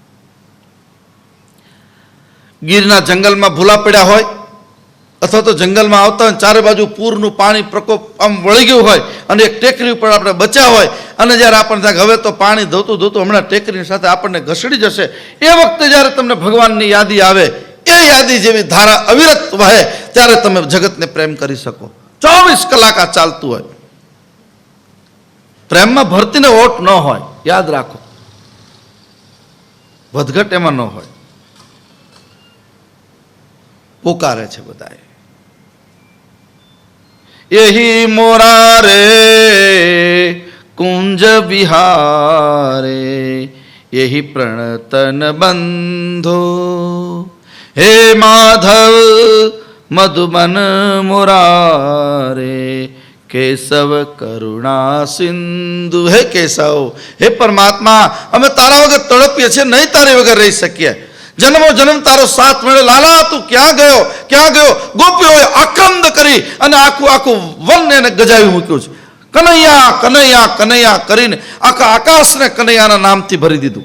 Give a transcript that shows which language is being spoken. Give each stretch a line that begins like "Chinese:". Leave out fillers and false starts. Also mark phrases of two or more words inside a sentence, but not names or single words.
Gujarati: ગીરના જંગલમાં ભૂલા પડ્યા હોય અથવા તો જંગલમાં આવતા હોય, ચારે બાજુ પૂરનું પાણી પ્રકોપ આમ વળી ગયું હોય અને એક ટેકરી ઉપર આપણે બચ્યા હોય અને જ્યારે આપણને થાય હવે તો પાણી ધોતું હમણાં ટેકરીની સાથે આપણને ઘસડી જશે, એ વખતે જ્યારે તમને ભગવાનની યાદી આવે, એ યાદી જેવી ધારા અવિરત વહે, ત્યારે તમે જગતને પ્રેમ કરી શકો. 24 કલાક આ ચાલતું હોય. પ્રેમમાં ભરતીને ઓટ ન હોય, યાદ રાખો. વધઘટ એમાં ન હોય. પોકારે છે બધાએ,
Sanskrit: यही मोरारे कुंज बिहारे यही प्रणतन बंधो हे माधव मधुबन मुरारे केशव करुणा सिंधु.
Gujarati: હે કેશવ, હે પરમાત્મા, અમે તારા વગર તડપીએ છીએ, નહીં તારી વગર રહી શકીએ. જન્મો જન્મ તારો સાથ મળ્યો. લાલા તું ક્યાં ગયો? ગોપીઓએ આક્રંદ કરી અને આખું વન એને ગજાવી મૂક્યું છે. કનૈયા કનૈયા કનૈયા કરીને આખા આકાશને કનૈયાના નામથી ભરી દીધું.